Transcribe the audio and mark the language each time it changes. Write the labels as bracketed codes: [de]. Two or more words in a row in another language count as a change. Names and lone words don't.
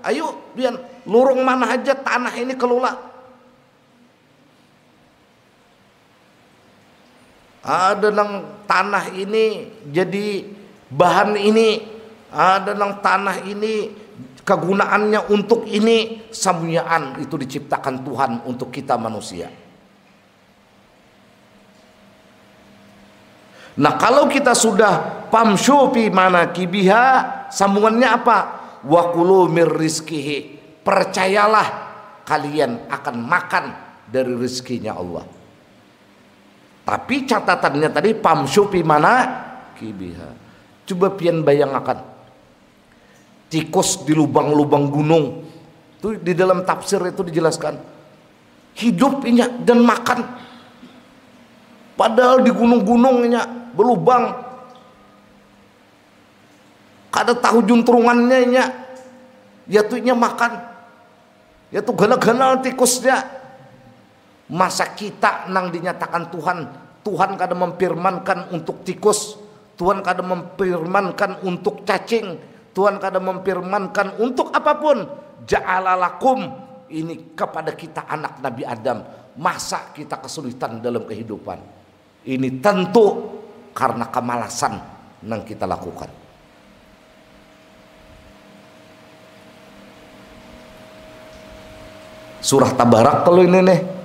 [bjn] Ayo biar lorong mana aja tanah ini kelola. Ada nang tanah ini jadi bahan ini, ada nang tanah ini kegunaannya untuk ini. Samunyaan itu diciptakan Tuhan untuk kita manusia. [id] Nah kalau kita sudah [ar] famshu fi manakibiha, [id] sambungannya apa? [ar] Wa kulu mir rizqihi, [id] percayalah kalian akan makan dari rezekinya Allah. Tapi catatannya tadi [ar] famshu fi manakibiha. [bjn] Coba pian bayangkan tikus di lubang-lubang gunung. [id] Itu di dalam tafsir itu dijelaskan hidupnya dan makan. [bjn] Padahal di gunung-gunungnya berlubang, kada tahu juntrungannya nya, ya tuh nya makan, ya tuh gana-gana tikusnya. Masa kita nang dinyatakan Tuhan, Tuhan kada memfirmankan untuk tikus, Tuhan kada memfirmankan untuk cacing, Tuhan kada memfirmankan untuk apapun. [id] Ja'alalakum, ini kepada kita anak Nabi Adam. Masa kita kesulitan dalam kehidupan? Ini tentu karena kemalasan yang kita lakukan. Surah Tabarak kalau ini nih.